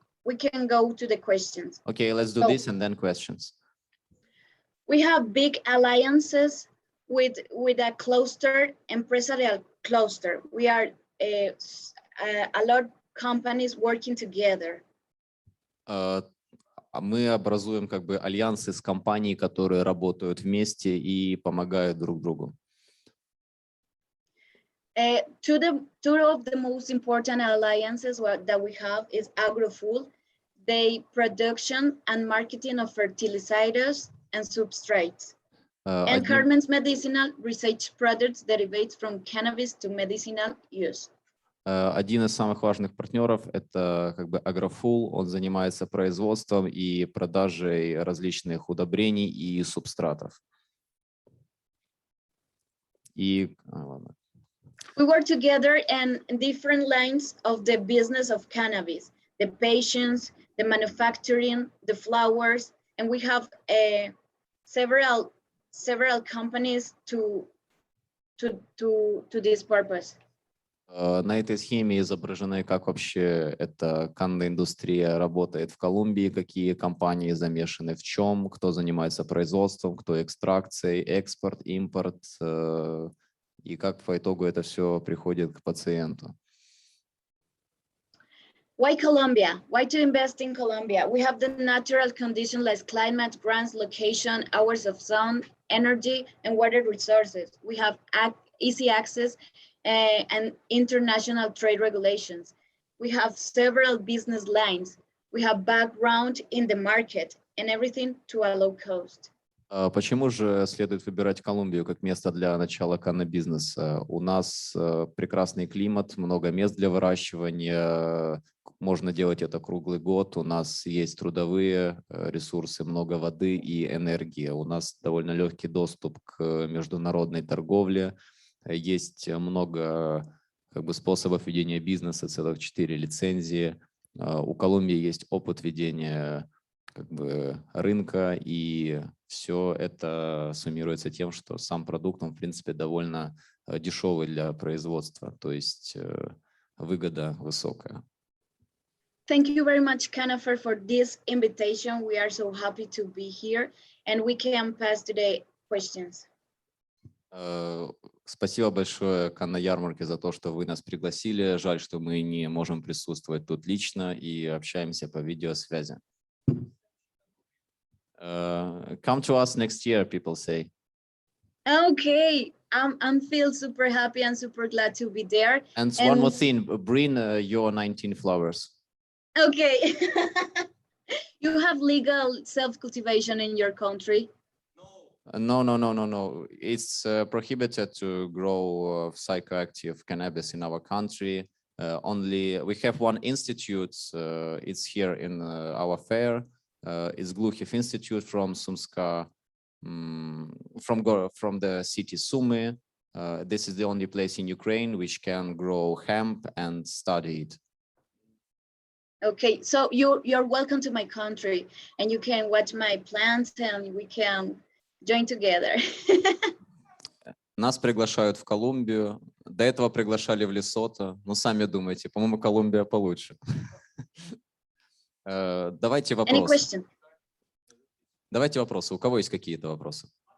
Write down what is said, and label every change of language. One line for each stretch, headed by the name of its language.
English: we can go to the questions. Okay, let's do So- this and then questions. We have big alliances with a cluster, empresarial cluster. We are a lot of companies working together.
Russian: Мы образуем как бы альянсы с компанией, которые работают вместе и помогают друг другу.
English: Two of the most important alliances that we have is AgroFood, the production and marketing of fertilizers and substrates. And
Russian: Одним-
English: Carmen's medicinal research products derived from cannabis to medicinal use.
Russian: Один из самых важных партнеров — это как бы Агрофул. Он занимается производством и продажей различных удобрений и субстратов. И ладно.
English: We work together in different lines of the business of cannabis, the patients, the manufacturing, the flowers, and we have several companies to this purpose.
Russian: На этой схеме изображены, как вообще эта канная индустрия работает в Колумбии, какие компании замешаны в чем, кто занимается производством, кто экстракцией, экспорт, импорт, и как по итогу это все приходит к пациенту.
English: Why Colombia? Why to invest in Colombia? We have the natural conditions like climate, grants, location, hours of sun, energy, and water resources. We have easy access and international trade regulations. We have several business lines. We have background in the market and everything to a low cost.
Russian: Почему же следует выбирать Колумбию как место для начала каннабизнеса? У нас прекрасный климат, много мест для выращивания, можно делать это круглый год. У нас есть трудовые ресурсы, много воды и энергии. У нас довольно легкий доступ к международной торговле. Есть много как бы способов ведения бизнеса, целых 4 лицензии. У Колумбии есть опыт ведения как бы рынка, и все это суммируется тем, что сам продукт, он в принципе довольно дешевый для производства, то есть выгода высокая.
English: Thank you very much, Jennifer, for this invitation. We are so happy to be here, and we can pass to the questions.
Russian: Спасибо большое, Канна Ярмарке, за то, что вы нас пригласили. Жаль, что мы не можем присутствовать тут лично и общаемся по видеосвязи.
English: Come to us next year, people say. Okay, I'm feel super happy and super glad to be there. And one more thing, bring your 19 flowers. Okay. You have legal self-cultivation in your country? No. It's prohibited to grow psychoactive cannabis in our country. Only we have one institute. It's here in our fair. It's Glukhov Institute from Sumska, from the city Sumy. This is the only place in Ukraine which can grow hemp and study it. Okay, so you're welcome to my country, and you can watch my plants, and we can join together.
Russian: Нас приглашают в Колумбию. До этого приглашали в Лесото. Но сами думайте, по-моему, Колумбия получше. Давайте
English: Any
Russian: вопросы.
English: question?
Russian: Давайте вопросы. У кого есть какие-то вопросы?